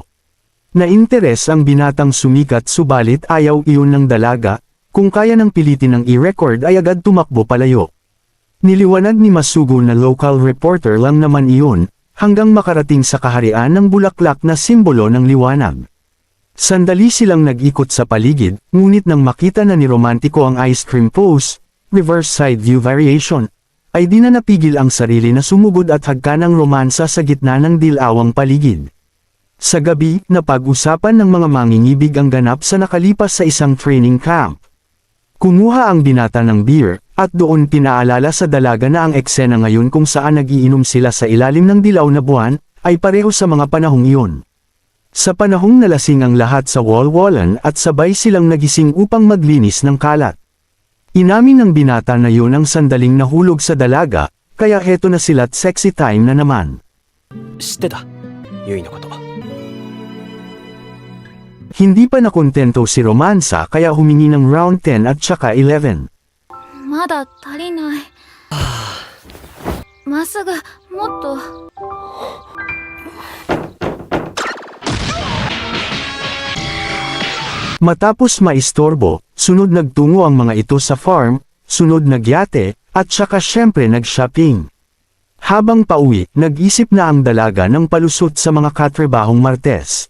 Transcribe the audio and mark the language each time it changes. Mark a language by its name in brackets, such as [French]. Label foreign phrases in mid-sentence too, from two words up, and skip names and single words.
[Filipino] Na-interes ang binatang sumikat subalit ayaw iyon ng dalaga, kung kaya ng pilitin ng i-record ay agad tumakbo palayo. Niliwanag ni Masugo na local reporter lang naman iyon, hanggang makarating sa kaharian ng bulaklak na simbolo ng liwanag. Sandali silang nag-ikot sa paligid, ngunit nang makita na ni Romantiko ang [English] ice cream pose, reverse side view variation, [Filipino] ay di na napigil ang sarili na sumugod at hagka ng romansa sa gitna ng dilawang paligid. Sa gabi, napag-usapan ng mga mangingibig ang ganap sa nakalipas sa isang [English] training camp. [Filipino] Kumuha ang binata ng beer, at doon pinaalala sa dalaga na ang eksena ngayon kung saan nagiinom sila sa ilalim ng dilaw na buwan, ay pareho sa mga panahong iyon. Sa panahong nalasing ang lahat sa walwalan at sabay silang nagising upang maglinis ng kalat. Inamin ng binata na yun ang sandaling nahulog sa dalaga, kaya heto na sila't [English] sexy time [Filipino] na naman. [Japanese] 知ってたユイのこと。 [Filipino] Hindi pa nakontento si Romansa kaya humingi ng round 10 at saka 11. [Japanese] まだ足りないまっすぐもっと [Filipino] Matapos maistorbo, sunod nagtungo ang mga ito sa farm, sunod nagyate, at saka syempre nag-shopping. Habang pauwi, nag-isip na ang dalaga ng palusot sa mga katrabahong Martes.